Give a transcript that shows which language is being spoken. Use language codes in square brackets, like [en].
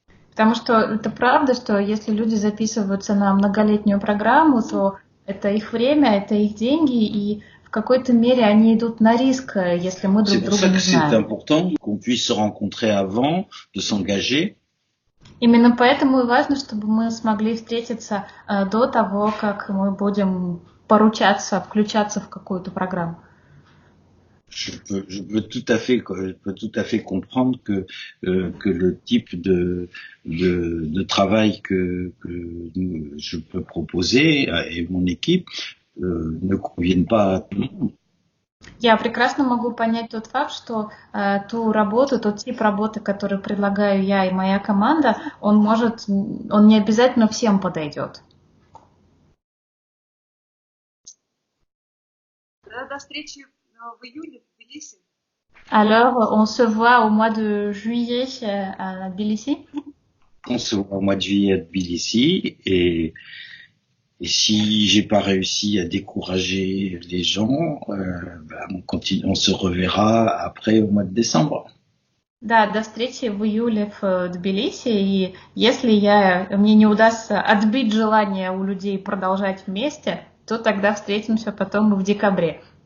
[ru] Потому что это правда, что если люди записываются на многолетнюю программу, то это их время, это их деньги, и в какой-то мере они идут на риск, если мы друг друга не знаем. [fr] C'est important qu'on puisse se rencontrer avant de s'engager. [ru] Именно поэтому и важно, чтобы мы смогли встретиться до того, как мы будем поручаться, включаться в какую-то программу. [fr] Je peux tout à fait comprendre que le type de travail que je peux proposer et mon équipe ne conviennent pas à tout le monde. [ru] Я прекрасно могу понять тот факт, что ту работу, тот тип работы, который предлагаю я и моя команда, он не обязательно всем подойдет. До встречи в июле в Тбилиси. [fr] Alors, on se voit au mois de juillet à Tbilissi. On se voit au mois de juillet à Tbilissi et si j'ai pas réussi à décourager les gens, on se reverra après au mois de décembre. [ru] Да, до встречи в июле в Тбилиси, и если мне не удастся отбить желание у людей продолжать вместе, то тогда встретимся потом в декабре.